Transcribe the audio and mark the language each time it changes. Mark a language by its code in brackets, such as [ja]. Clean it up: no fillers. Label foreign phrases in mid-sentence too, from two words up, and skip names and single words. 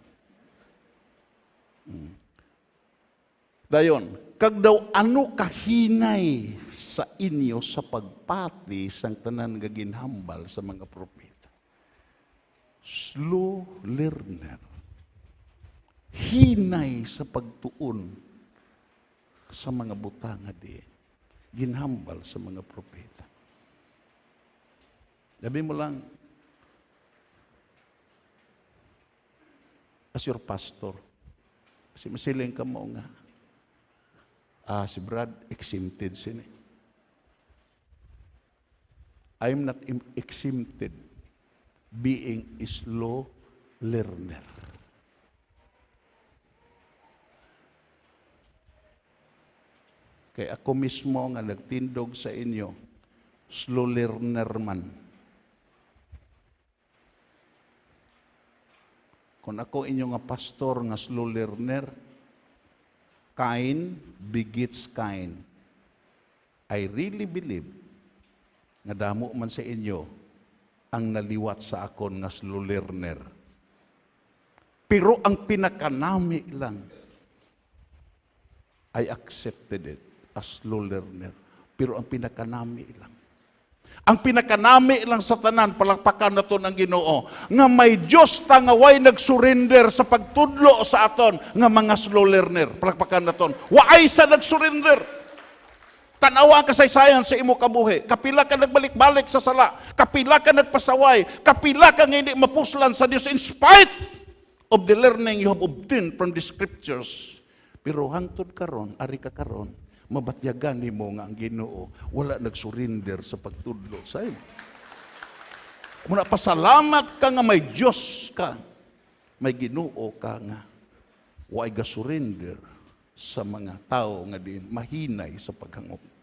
[hil] Dayon, kag daw ano kahinay sa inyo sa pagpati sang tanan nga ginhambal sa mga propeta. [en] Slow learner. [hil] Hinay sa pagtuon sa mga butang nga diin. Ginhambal sa mga propeta. [tl] Sabi mo lang, [en] as your pastor, [hil] kasi masiling ka mo nga, si Brad, exempted sini. [en] I'm not exempted being a slow learner. [hil] Kaya ako mismo nga nagtindog sa inyo, [en] slow learner [hil] man. Kung ako inyo nga pastor nga [en] slow learner, kind begets kind. I really believe [hil] nga damo man sa inyo ang naliwat sa akon nga [en] slow learner. [hil] Pero ang pinakanami lang, [en] I accepted it as slow learner. [hil] Pero ang pinakanami lang. Ang pinakanami lang sa tanan, palakpakan naton ang Ginoo, nga may Dios ta nga way nagsurrender sa pagtudlo sa aton nga mga [en] slow learner. [hil] Palakpakan naton. Waay sa nagsurrender. Tanawa ang kasaysayan sa imo kabuhi. Kapila ka nagbalik-balik sa sala. Kapila ka nagpasaway. Kapila ka nga hindi mapuslan sa Dios [en] in spite of the learning you have obtained from the scriptures. [hil] Pero hangtod karon, ari ka karon, mabatyagan nimo nga ang Ginoo wala nagsurrender sa pagtudlo sa imo. Muna pasalamat ka nga may Dios ka, may Ginoo ka nga way ga-surrender sa mga tao nga din mahinay sa paghangop.